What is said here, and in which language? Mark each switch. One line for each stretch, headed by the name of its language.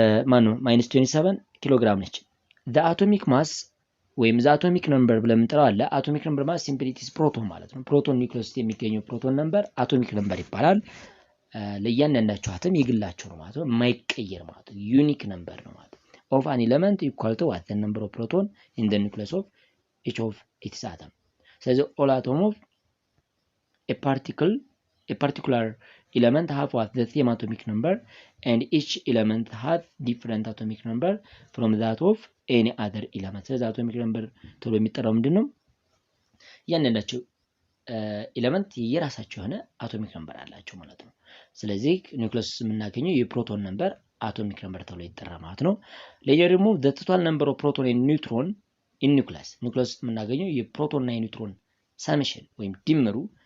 Amharic: ማነው ማይነስ 27 ኪሎ ግራም ነች። the atomic mass ወይም the atomic number ብለን የምንጠራው አለ። atomic number ማለት simply it is ፕሮቶን ማለት ነው። ፕሮቶን ኒውክለስ ውስጥ የሚገኘው ፕሮቶን ነምበር አቶሚክ ነምበር ይባላል። ለእያንዳንዳቸው አተም የግላቸው ነው ማለት ነው። የማይቀየር ማለት ነው። ዩኒክ ነምበር ነው ማለት ነው።
English: of an element equal to what the number of proton in the nucleus of each of its atom.
Amharic: ስለዚህ
English: all atom of a particular element have what the same atomic number and each element has different atomic number from that of any other element.
Amharic: ስለዚህ atomic number ተብሎ የሚጠራው ምንድነው? ያንዳንዳቸው ኤሌመንት የራሳቸው የሆነ አቶሚክ ነምበር አላቸው ማለት ነው። ስለዚህ ኒውክለስ የምናገኘው የፕሮቶን ነምበር አቶሚክ ነምበር ተብሎ ይጠራ ማለት ነው። ሌላው ደግሞ
English: the total number of proton and neutron in nucleus
Amharic: ኒውክለስ የምናገኘው የፕሮቶን እና የኒውትሮን ሰምሽን ወይም ድምሩ